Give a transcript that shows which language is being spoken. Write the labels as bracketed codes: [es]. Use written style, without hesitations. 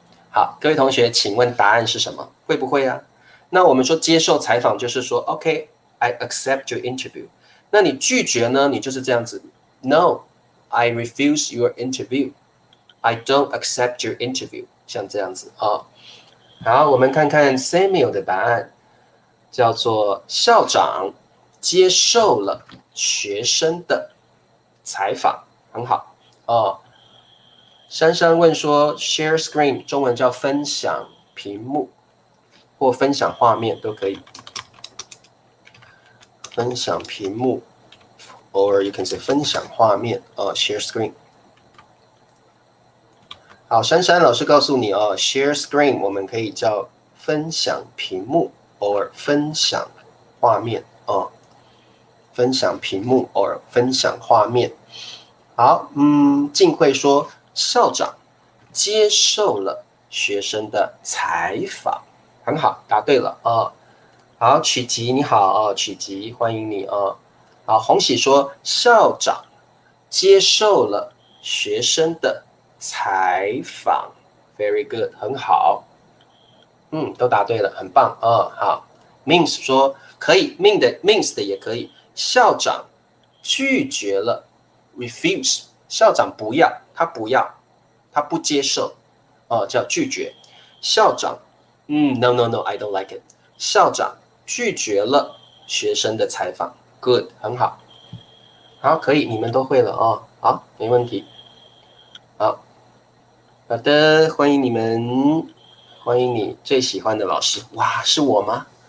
[zh] 好，各位同学，请问答案是什么？会不会啊？那我们说接受采访就是说 [en] OK, I accept your interview. [zh] 那你拒绝呢？你就是这样子 [en] No, I refuse your interview. I don't accept your interview. [zh] 像这样子啊。好，我们看看 Samuel 的答案，叫做校长接受了学生的采访，很好哦。珊珊问说 ，share screen 中文叫分享屏幕或分享画面都可以。分享屏幕 ， [en] or you can say [zh] 分享画面share screen。好，珊珊老师告诉你哦 ，share screen 我们可以叫分享屏幕 or 分享画面哦。分享屏幕 or 分享画面。好，静慧说校长接受了学生的采访，很好，答对了啊。好，曲吉你好，曲吉欢迎你啊。好，红喜说校长接受了学生的采访 ， [en] very good， [zh] 很好。都答对了，很棒啊。好 ，Means 说可以 ，means 的也可以。校长拒绝了 ，refuse， 校长不要，他不要，他不接受，叫拒绝。 [en] 校长，no no no，I don't like it。 [zh] 校长拒绝了学生的采访 ，good， 很好。好，可以，你们都会了哦。好，没问题。好的，欢迎你们，欢迎你最喜欢的老师。哇，是我吗？